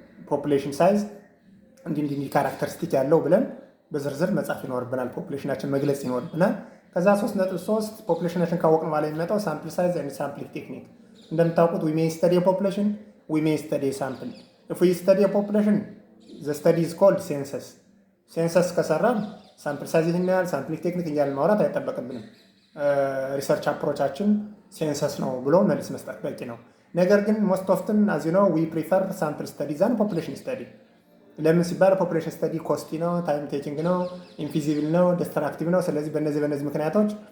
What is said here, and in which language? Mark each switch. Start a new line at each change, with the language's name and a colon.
Amharic: ፖፑሌሽን ሳይዝ እንዲህ ካራክተሪስቲክ ያለው ብለን በዝርዝር መጻፍ ይኖርብናል። ፖፑሌሽናችን መግለጽ ይኖርብናል። ከዛ 3.3 ፖፑሌሽናችን ካወቅን በኋላ የሚመጣው ሳምፕል ሳይዝ and ሳምፕሊንግ ቴክኒክ። እንደምታውቁት
English: we may study a population we may study a sample. If we study a population, the study is called census.
Amharic: ሴንሰስ ከሰራን ሳምፕል ሳይዝ ይህናል ሳምፕሊንግ ቴክኒክ እያልን ማውራት አይጠበቅብንም። ሪሰርች አፕሮቻችን ሴንሰስ ነው ብሎ መልስ መስጠት በቂ ነው። ነገር ግን ሞስት ኦፍትን አዚ ነው
English: ዊ ፕሪፈር ሳምፕል ስተዲ ዛን ፖፑሌሽን ስተዲ።
Amharic: ለምን ሲባል ፖፑሌሽን ስተዲ ኮስቲ ነው፣ ታይም ቴኪንግ ነው፣ ኢንፊዚብል ነው፣ ዲስትራክቲቭ ነው። ስለዚህ በእነዚህ ምክንያቶች